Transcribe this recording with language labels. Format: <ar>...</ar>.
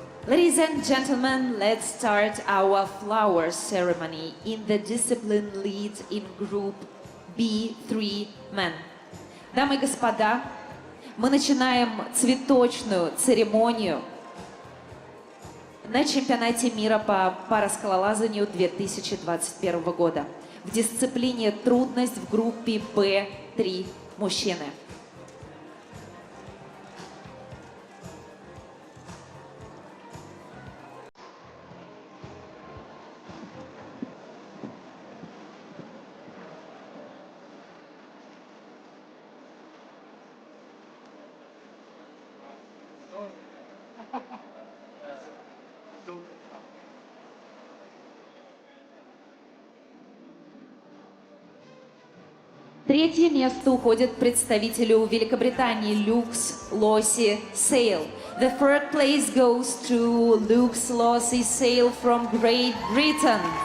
<en>Ladies and gentlemen, let's start our flower ceremony in the discipline lead in group B3 men.</en> <ru>Дамы и господа, мы начинаем цветочную церемонию на чемпионате мира по параскалолазанию 2021 года в дисциплине трудность в группе B3 мужчины. Третье место уходит представителю Великобритании Люкс Лоси Сейл.</ru> <en>The third place goes to Luke's Lossy Sail from Great Britain.</en>